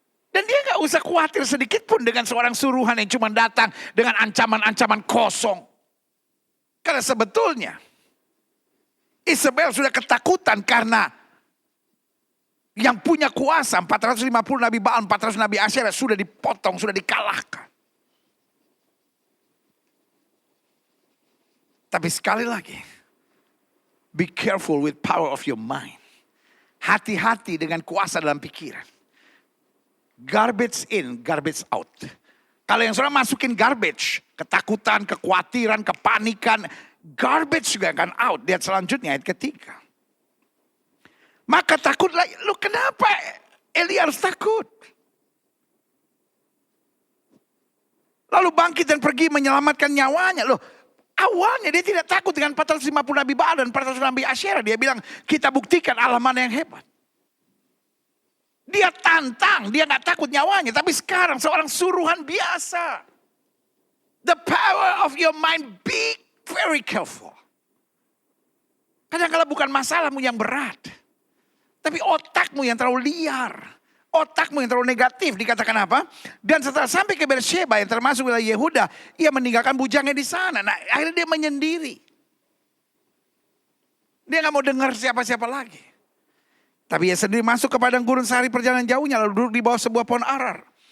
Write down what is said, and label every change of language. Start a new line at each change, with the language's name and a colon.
Indonesian: Dan dia gak usah khawatir sedikit pun dengan seorang suruhan yang cuma datang dengan ancaman-ancaman kosong. Karena sebetulnya Isabel sudah ketakutan karena yang punya kuasa 450 nabi Baal, 400 nabi Asyera sudah dipotong, sudah dikalahkan. Tapi sekali lagi,
English: be careful with power of your mind.
Indonesian: Hati-hati dengan kuasa dalam pikiran.
English: Garbage in, garbage out.
Indonesian: Kalau yang saudara masukin garbage, ketakutan, kekhawatiran, kepanikan, garbage juga akan out. Lihat selanjutnya ayat ketiga. Maka takutlah, lu kenapa Elia harus takut? Lalu bangkit dan pergi menyelamatkan nyawanya. Loh, awalnya dia tidak takut dengan 450 Nabi Baal dan 400 Nabi Asyera. Dia bilang, kita buktikan Allah mana yang hebat. Dia tantang, dia gak takut nyawanya. Tapi sekarang seorang suruhan biasa.
English: The power of your mind, be very careful.
Indonesian: Kadang-kadang bukan masalahmu yang berat. Tapi otakmu yang terlalu liar. Otakmu yang terlalu negatif, dikatakan apa? Dan setelah sampai ke Beersheba yang termasuk wilayah Yehuda, ia meninggalkan bujangnya di sana. Nah, akhirnya dia menyendiri. Dia gak mau dengar siapa-siapa lagi. Tapi ia sendiri masuk ke padang gurun sehari perjalanan jauhnya, lalu duduk di bawah sebuah pohon arar.